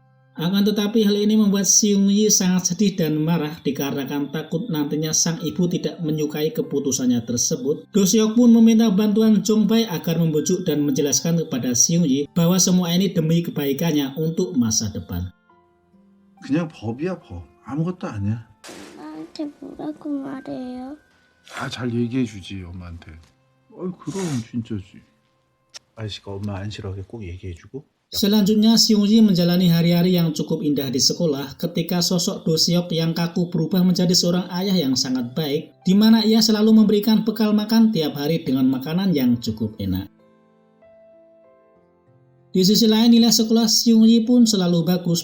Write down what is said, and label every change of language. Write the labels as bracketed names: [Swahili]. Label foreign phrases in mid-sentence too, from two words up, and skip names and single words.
[Indonesian] Akan tetapi hal ini membuat Seung-ji sangat sedih dan marah dikarenakan takut nantinya sang ibu tidak menyukai keputusannya tersebut. Do-seok pun meminta bantuan Jong-bae agar membujuk dan menjelaskan kepada Seung-ji bahwa semua ini demi kebaikannya untuk masa depan. [Korean] 그냥 법이야 법. 아무것도 아니야. 나한테 뭐라고 말해요? 다 잘 얘기해 주지 엄마한테. 그럼 진짜지. 아저씨가 엄마 안 싫어하게 꼭 얘기해 주고. [Indonesian] Selanjutnya, Seung-ji menjalani hari-hari yang cukup indah di sekolah ketika sosok Do-seok yang kaku berubah menjadi seorang ayah yang sangat baik, di mana ia selalu memberikan bekal makan tiap hari dengan makanan yang cukup enak. Di sisi lain, nilai sekolah Seung-ji pun selalu bagus.